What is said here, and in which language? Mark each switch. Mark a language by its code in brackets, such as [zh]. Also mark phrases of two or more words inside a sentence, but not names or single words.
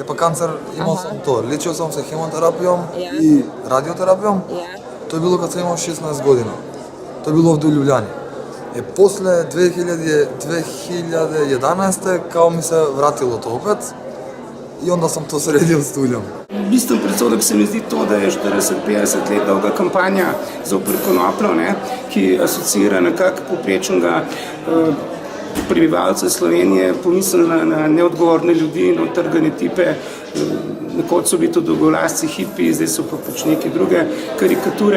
[bs] Pa kancer, imao Aha. sam to. Lečio sam se hemoterapijom [sl] Ja. [bs] i radioterapijom. [sl] Ja. [bs] To je bilo kad sam imao 16 godina. To je bilo ovdje u Ljubljani. Posle 2011. kao mi se vratilo to opet i onda sam to sredio s tuljom. [sl] Bistven predsodek se mi zdi to, da je 40-50 let dolga kampanja zoper konopljo, ki asociira nekako povprečnega prebivalca Slovenije, pomislila na neodgovorne ljudi, na odtrgane tipe. Nekoč so bili to dolgolasci hipi, zdaj so pa pač neke druge karikature.